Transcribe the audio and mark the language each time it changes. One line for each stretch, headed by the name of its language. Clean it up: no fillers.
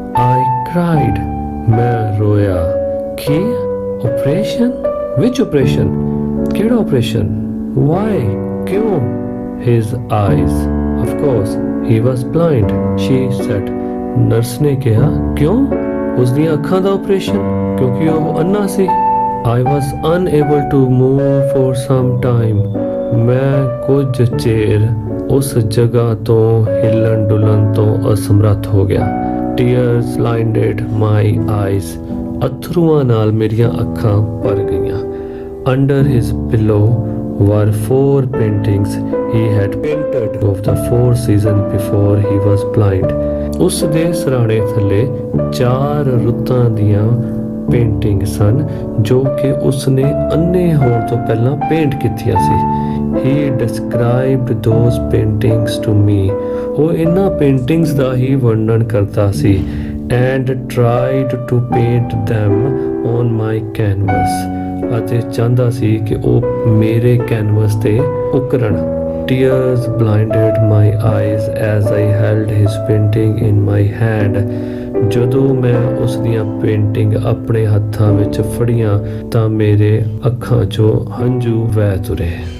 English: I cried,
Punjabi: ਮੈਂ ਰੋਇਆ। ਕੀ?
English: Operation? Which operation?
Punjabi: ਕਿਹੜਾ operation?
English: Why?
Punjabi: ਕਿਉਂ?
English: His eyes. Of course, he was blind, she said.
Punjabi: Nurse ਨੇ ਕਿਹਾ, ਕਿਉਂ? ਉਸ ਦੀਆਂ ਅੱਖਾਂ ਦਾ ਆਪਰੇਸ਼ਨ, ਕਿਉਂਕਿ ਉਹ ਅੰਨਾ ਸੀ।
English: I was unable to move for some time,
Punjabi: ਮੈਂ ਕੁਝ ਚਿਰ ਉਸ ਜਗ੍ਹਾ ਤੋਂ ਹਿੱਲਣ ਡੁੱਲਣ ਤੋਂ ਅਸਮਰੱਥ ਹੋ ਗਿਆ।
English: Tears blinded my eyes,
Punjabi: ਅਥਰੂਆਂ ਨਾਲ ਮੇਰੀਆਂ ਅੱਖਾਂ ਭਰ ਗਈਆਂ।
English: Under his pillow were 4 paintings he had painted of the 4 seasons before he was blind,
Punjabi: ਉਸ ਦੇ ਸਿਰਹਾਣੇ ਥੱਲੇ 4 ਰੁੱਤਾਂ ਦੀਆਂ ਪੇਂਟਿੰਗ ਸਨ ਜੋ ਕਿ ਉਸਨੇ ਅੰਨੇ ਹੋਣ ਤੋਂ ਪਹਿਲਾਂ ਪੇਂਟ ਕੀਤੀਆਂ ਸੀ।
English: He described those paintings to me,
Punjabi: ਉਹ ਇਹਨਾਂ ਪੇਂਟਿੰਗਸ ਦਾ ਹੀ ਵਰਣਨ ਕਰਦਾ ਸੀ।
English: And tried to paint them on my canvas,
Punjabi: ਅਤੇ ਚਾਹੁੰਦਾ ਸੀ ਕਿ ਉਹ ਮੇਰੇ ਕੈਨਵਸ ਤੇ ਉਕਰਨ।
English: Tears blinded my eyes as I held his painting in my hand.
Punjabi: ਜਦੋਂ ਮੈਂ ਉਸ ਦੀਆਂ ਪੇਂਟਿੰਗ ਆਪਣੇ ਹੱਥਾਂ ਵਿੱਚ ਫੜੀਆਂ ਤਾਂ ਮੇਰੇ ਅੱਖਾਂ 'ਚੋਂ ਹੰਝੂ ਵਹਿ ਤੁਰੇ।